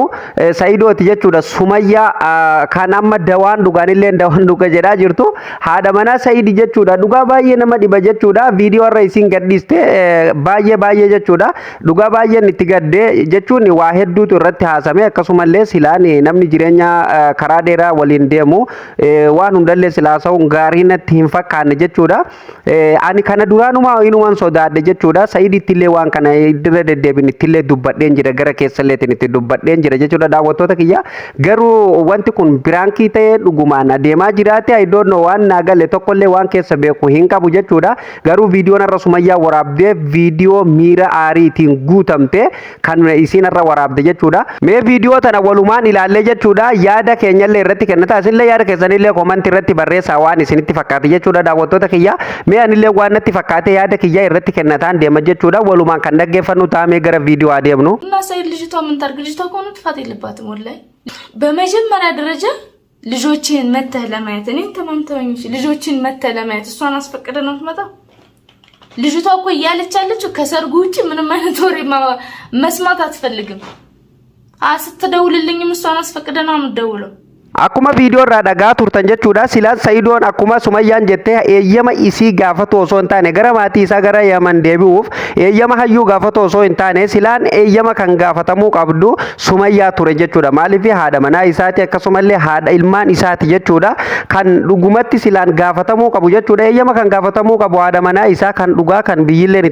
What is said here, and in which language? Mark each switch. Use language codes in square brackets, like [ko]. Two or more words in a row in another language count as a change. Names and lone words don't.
[om] Saidooti jechuudha Sumayyaa kan amma dawaan dhugaanilleen dawaan dhuga jedhaa jirtu haadha manaa Said jechuudha dhugaa baay'ee nama dhiba jechuudha viidiyoo irra isiin gadhiiste baay'ee jechuudha dhugaa baay'een itti gadde jechuun waa hedduutu irratti haasame akkasumallee silaan namni jireenya karaa dheeraa waliin deemu waan hundallee silaa sa'uun gaarii natti hin fakkaanne jechuudha. Ani kana duraanuma inumaan sodaadhe jechuudha. Saidittillee waan kana dirra deddeebiin ittillee dubbadheen jira gara keessalleetiin itti dubbadheen jira jechuudha daawwattoota kiyya. Garuu wanti kun biraankii ta'ee dhugumaan adeemaa jiraate [en] I don't know [om] waan naagalle tokkollee waan keessa beeku hin qabu jechuudha. Garuu viidiyoon irra Sumayyaa waraabdee viidiyoo miira aariitiin guutamte kan isiin irra waraabde jechuudha. Mee viidiyoo tana walumaan ilaalle jechuudha yaada keenyallee irratti kennata isinillee yaada keessanillee komantii irratti barreessaa waan isinitti fakkaate jechuudha daawwattoota kiyya mee anillee waan natti fakkaate yaada kiyya irratti kennataan deema jechuudha walumaan kan dhaggeeffannu taamee gara viidiyoo adeemnu [am] እና ሳይድ ልጅቷ ምን ታርግ ልጅቷ ከሆነ ጥፋት የለባትም ወላሂ በመጀመሪያ ደረጃ ልጆችን መተህ ለማየት እኔ ተማምተውኝ ልጆችን መተህ ለማየት እሷን አስፈቅደ ነው የምትመጣው ልጅቷ እኮ እያለች ያለችው ከሰርጉ ውጪ ምንም አይነት ወሬ መስማት አትፈልግም ስትደውልልኝም እሷን አስፈቅደ ነው የምትደውለው [om] akkuma viidiyoo irraa dhagaa turtan jechuudha silaan Saidoon akkuma Sumayyaan jettee eeyyama isii gaafatu osoo hin taane gara maatii isaa gara Yaman deebi'uuf eeyyama Hayyuu gaafatu osoo hin taane silaan eeyyama kan gaafatamuu qabdu Sumayyaa ture jechuudha maaliif haadha manaa isaati akkasumallee haadha ilmaan isaati jechuudha kan dhugumatti silaan gaafatamuu qabu jechuudha eeyyama kan gaafatamuu qabu haadha manaa isaa kan dhugaa kan biyyilleen